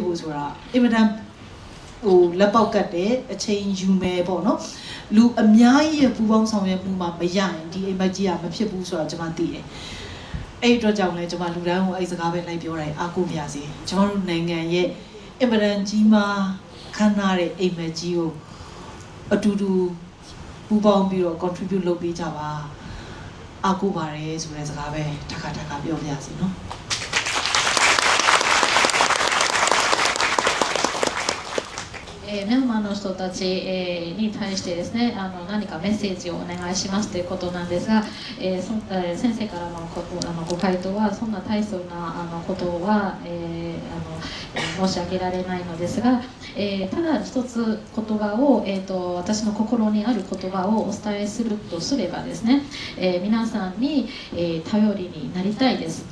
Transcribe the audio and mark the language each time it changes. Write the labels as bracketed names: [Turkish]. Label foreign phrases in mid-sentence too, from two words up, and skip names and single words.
[Burmese] ဖို့ဆိုတာအင်မတန်ဟိုလက်ပေါက်ကတ်တဲ့အချိန်ယူမယ်ပေါ့နော်လူအများကြီးရဲ့ပူပေါင်းဆောင်ရွက်မှုမှာမရရင်ဒီအိမ်မက်ကြီးကမဖြစ်ဘူးဆိုတာကျမသိတယ်အဲ့အတွက်ကြောင့်လဲကျမလူတိုင်းကိုအဲ့စကားပဲလိုက်ပြောတိုင်းအားကိုးပြစီကျမတို့နိုင်ငံရဲ့အင်မတန်ကြီးမားခမ်းနားတဲ့အိမ်မက်ကြီးကိုအတူတူပူပေါင်းပြီးတော့ contribute လုပ်ပေးကြပါအားကိုးပါတယ်ဆိုတဲ့စကားပဲတခါပြောပြစီနော် [Japanese] ミャンマーの人たちに対してですね何かメッセージをお願いしますということなんですが、先生からのご回答はそんな大層なことは、申し上げられないのですが、ただ一つ言葉を、私の心にある言葉をお伝えするとすればですね、皆さんに、頼りになりたいです。